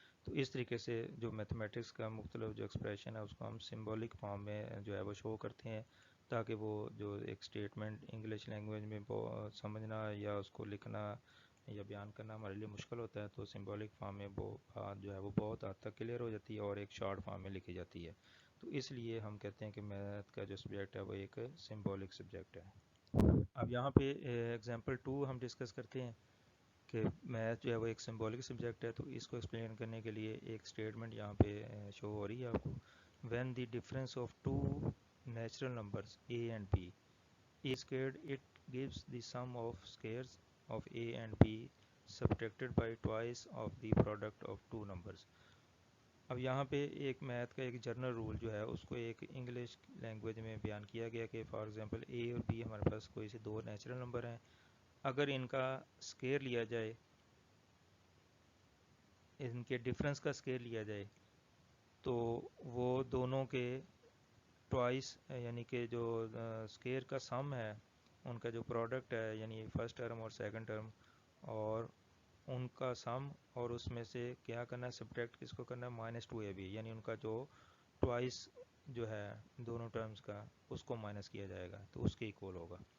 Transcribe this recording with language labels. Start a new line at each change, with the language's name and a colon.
Urdu: تو اس طریقے سے جو میتھمیٹکس کا مختلف جو ایکسپریشن ہے اس کو ہم سمبولک فارم میں جو ہے وہ شو کرتے ہیں، تاکہ وہ جو ایک اسٹیٹمنٹ انگلش لینگویج میں سمجھنا یا اس کو لکھنا یا بیان کرنا ہمارے لیے مشکل ہوتا ہے، تو سمبولک فارم میں وہ بات جو ہے وہ بہت حد تک کلیئر ہو جاتی ہے اور ایک شارٹ فارم میں لکھی جاتی ہے. تو اس لیے ہم کہتے ہیں کہ میتھ کا جو سبجیکٹ ہے وہ ایک سمبولک سبجیکٹ ہے. اب یہاں پہ ایگزامپل 2 ہم ڈسکس کرتے ہیں کہ میتھ جو ہے وہ ایک سمبولک سبجیکٹ ہے. تو اس کو ایکسپلین کرنے کے لیے ایک اسٹیٹمنٹ یہاں پہ شو ہو رہی ہے آپ کو.
English: When the difference of two natural numbers A and B is squared, it gives the sum of squares of a and b subtracted by twice of the product of two numbers.
Urdu: اب یہاں پہ ایک math کا ایک general role جو ہے اس کو ایک انگلش لینگویج میں بیان کیا گیا کہ فار ایگزامپل اے اور بی ہمارے پاس کوئی سے دو نیچرل نمبر ہیں. اگر ان کا اسکیئر لیا جائے، ان کے ڈفرینس کا اسکیئر لیا جائے تو وہ دونوں کے ٹوائس، یعنی کہ جو اسکیئر کا سم ہے ان کا جو پروڈکٹ ہے یعنی فرسٹ ٹرم اور سیکنڈ ٹرم، اور ان کا سم اور اس میں سے کیا کرنا ہے، سبٹریکٹ کس کو کرنا ہے، -2ab، یعنی ان کا جو ٹوائس جو ہے دونوں ٹرمز کا اس کو مائنس کیا جائے گا تو اس کے ایکول ہوگا.